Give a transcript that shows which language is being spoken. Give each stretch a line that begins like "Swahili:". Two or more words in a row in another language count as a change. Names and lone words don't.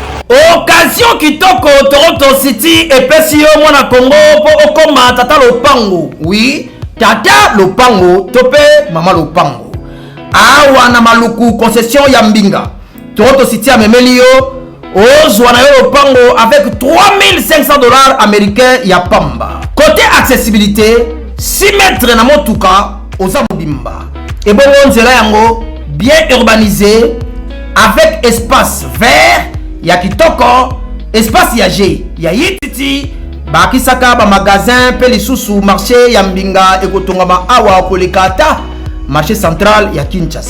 Lingala: Occasion kitoko Toronto City et Pesio mwana Congo pour okoma tata lopango. Oui, tata lopango tope mama lopango. Awa na maluku concession ya Mbinga. Toronto City a memelio ozwa na yo lopango
French: avec 3500 $ américains
Lingala: ya pamba.
French: Côté accessibilité, 6 mètres
Lingala: na motuka oza mobimba.
French: Et bon
Lingala: nzela yango
French: bien urbanisé avec espace vert
Lingala: ya kitoko, espace yage ya yititi bakisaka ba magasin pe lisusu marché ya Mbinga ekotongama awa kolekata
French: marché central
Lingala: ya Kinshasa.